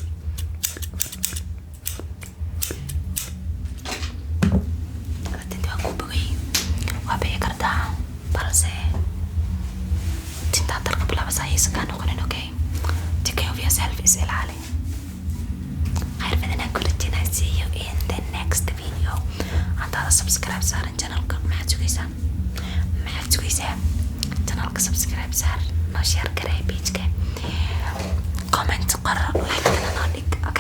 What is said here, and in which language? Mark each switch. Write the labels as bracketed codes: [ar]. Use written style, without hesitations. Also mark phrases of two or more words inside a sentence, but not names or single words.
[so] Tinta waan ku bogay, waa bixi kartaa, balse tinta dalka bilaabasa ayaysan kaa noqonin, okay? [en] Take care of yourself, [so] is ilaali. Khayr badan aan ku rajaynayaa. [en] See you in the next video. [so] Haddaad subscribe saaran channelka, maxaad sugaysaa? Channelka subscribe saar, noo share garee page-ka, comment qor, like-kana noo dhig.